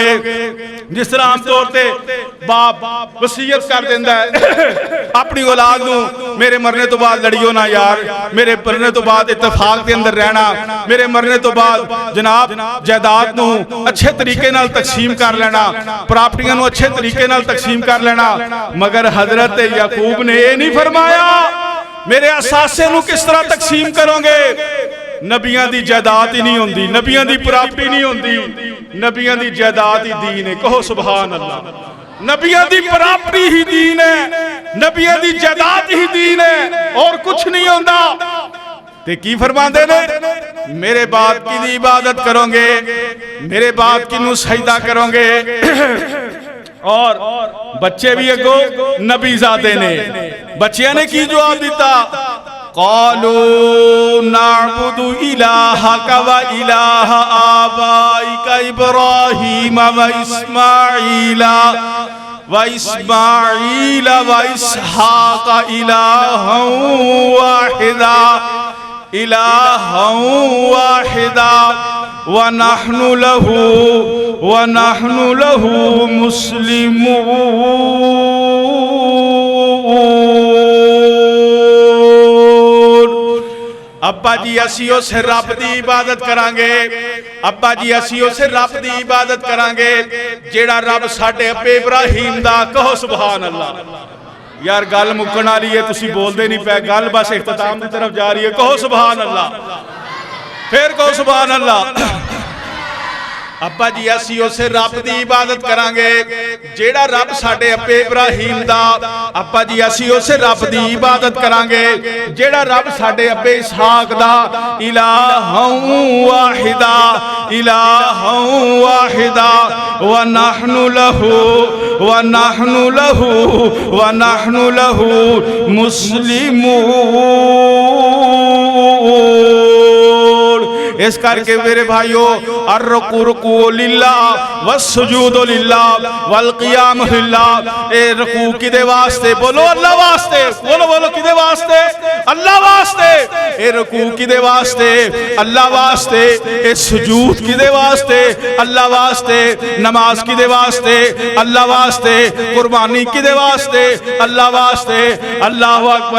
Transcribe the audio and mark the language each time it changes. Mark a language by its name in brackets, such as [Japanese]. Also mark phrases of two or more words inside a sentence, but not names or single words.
[Punjabi] جس طرح عام طور سے باپ وصیت کر دیندا ہے اپنی اولاد نوں، میرے مرنے توں بعد لڑیو نہ یار، میرے مرنے توں بعد اتفاق کے اندر رہنا، میرے مرنے توں بعد جناب جائیداد نوں اچھے طریقے نال تقسیم کر لینا، پراپرٹیاں نوں اچھے طریقے نال تقسیم کر لینا. [Urdu] مگر حضرت یعقوب نے یہ نہیں فرمایا میرے اثاثے نوں کس طرح تقسیم کرو گے? [Punjabi] نبیاں دی جائیداد ہی نہیں ہوندی، نبیاں دی پراپرٹی نہیں ہوندی، نبیاں دی جائیداد ہی دین ہے. [Urdu] कहो [Arabic] سبحان الله. [Punjabi] نبیاں دی پراپرٹی ہی دین ہے، نبیاں دی جائیداد ہی دین ہے، اور کچھ نہیں ہوندا. تے کی فرماتے نے? میرے بعد کیہدی عبادت کرو گے؟ میرے بعد کینوں سجدہ کرو گے? اور بچے بھی اگوں نبی زادے نے، بچیاں نے کی جواب دتا? [Arabic] قالوا نعبد إلهك و إله آبائك إبراهيم و إسماعيل و إسحاق إلها واحدا و نحن له مسلمون. [Punjabi] ابا جی اسیں اس رب کی عبادت کراں گے، ابا جی اسیں اس رب کی عبادت کراں گے جیہڑا رب ساڈے ابے ابراہیم دا. कहो [Arabic] سبحان الله. [Punjabi] یار گل مکن والی ہے، تسیں بولتے نہیں پے، گل بس اختتام کی طرف جا رہی ہے. [Urdu] कहो [Arabic] سبحان الله, [Urdu] फिर कहो [Arabic] سبحان الله. [Punjabi] ابا جی اسیں اس رب کی عبادت کراں گے جیہڑا رب ساڈے ابے ابراہیم دا. ابا جی اسیں اس رب کی عبادت کراں گے جیہڑا رب ساڈے ابے اسحاق دا. [Arabic] إلها واحدا و نحن له مسلمون. [Punjabi] اس کرکے میرے بھائیوں, [Arabic] الركوع لله والسجود لله والقيام لله. [Punjabi] اے رکوع کیہدے واسطے؟ بولو اللہ واسطے۔ بولو بولو کیہدے واسطے? اللہ واسطے۔ اے رکوع کیہدے واسطے? اللہ واسطے۔ اے سجود کیہدے واسطے? اللہ واسطے۔ نماز کیہدے واسطے؟ اللہ واسطے. قربانی کیہدے واسطے؟ اللہ واسطے. [Arabic] الله أكبر.